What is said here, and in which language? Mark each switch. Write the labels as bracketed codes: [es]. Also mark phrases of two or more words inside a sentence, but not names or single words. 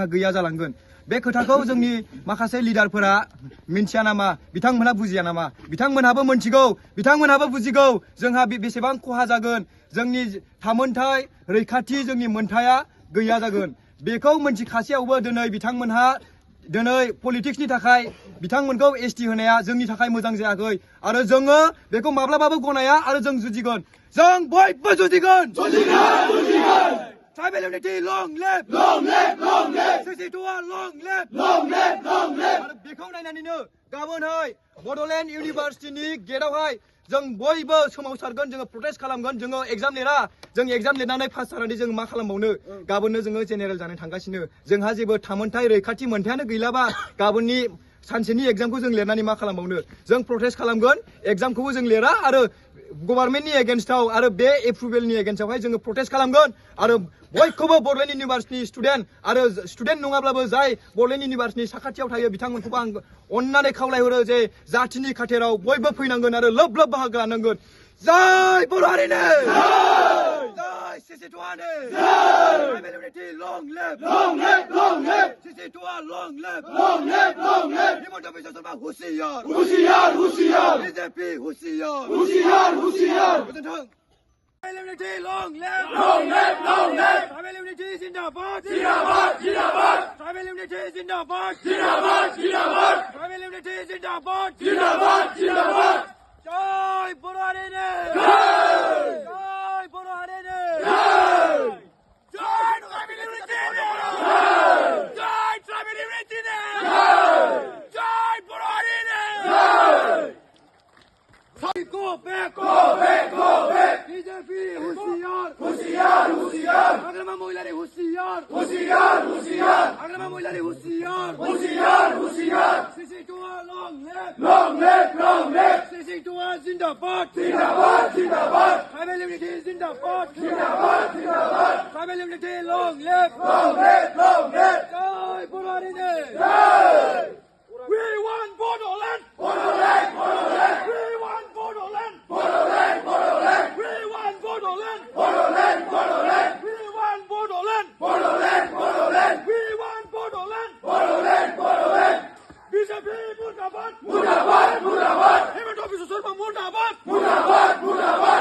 [brx] गैया जालांगोन बे खोथाखौ जोंनि माखासे लिडारफोरा मिन्थिया नामा बिथांमोनहा बुजिया नामा बिथांमोनहाबो मोनथिगौ बिथांमोनहाबो बुजिगौ जोंहा बेसेबां खहा जागोन जोंनि थामोनथाय रैखाथि जोंनि मोनथाया गैया जागोन बेखौ मोनथिखासेयावबो दिनै बिथांमोनहा दिनै पलिटिक्सनि थाखाय बिथांमोनखौ एसटि होनाया जोंनि थाखाय मोजां जायाखै आरो जोङो बेखौ माब्लाबाबो गनाया आरो जों जुजिगोन जों बयबो जुजिगोन [en] Tribal unity, long live! CC2A, long live! [brx] आरो बेखौ नायनानैनो गाबोनहाय बड'लेण्ड इउनिभार्सिटिनि गेटआवहाय जों बयबो सोमावसारगोन जोङो प्रटेस्ट खालामगोन जोङो एग्जाम लिरा जों एग्जाम लिरनानै पास जानानै जों मा खालामबावनो गाबोननो जोङो जेनेरेल जानो थांगासिनो जोंहा जेबो थामोनथाय रैखाथि मोनथायानो गैलाबा गाबोननि सानसेनि एग्जामखौ जों लिरनानै मा खालामबावनो जों प्रटेस्ट खालामगोन एग्जामखौबो जों लिरा आरो [en] government-नि against-आव [brx] आरो बे [en] approval-नि against-आवहाय [brx] जोङो प्रटेस्ट खालामगोन आरो बयखौबो बड'लेण्ड इउनिभार्सिटिनि स्टुडेन्ट आरो स्टुडेन्ट नङाब्लाबो जाय बड'लेण्ड इउनिभार्सिटिनि साखाथियाव थायो बिथांमोनखौबो आं अननानै खावलायहरो जे जातिनि खाथेराव बयबो फैनांगोन आरो लोब बाहागो लानांगोन जय बर' हारिनो [en] जय CC2A Tribal unity long live CC2A long live हिमन्त बिश्व शर्मा होशियार BJP होशियार गोजोन्थों Tribal unity long live Tribal unity जिंदाबाद Tribal unity [brx] जिंदाबाद [en] Tribal unity [brx] जिंदाबाद जय बर' हारिनो जय बर' हारिनो जय [en] tribal unity [brx] जय [en] tribal unity [brx] जय बर' हारिनो [en] Go back BJP [brx] होशियार आग्रामा महिलारी होशियार आग्रामा महिलारी होशियार [en] CC2A long live CC2A जिंदाबाद Tribal unity जिंदाबाद Tribal unity long live [brx] जय बर' हारिनो [en] We want Bodoland We want Bodoland We want Bodoland We want Bodoland We want Bodoland BJP मुर्दाबाद हिमन्त बिश्व शर्मा मुर्दाबाद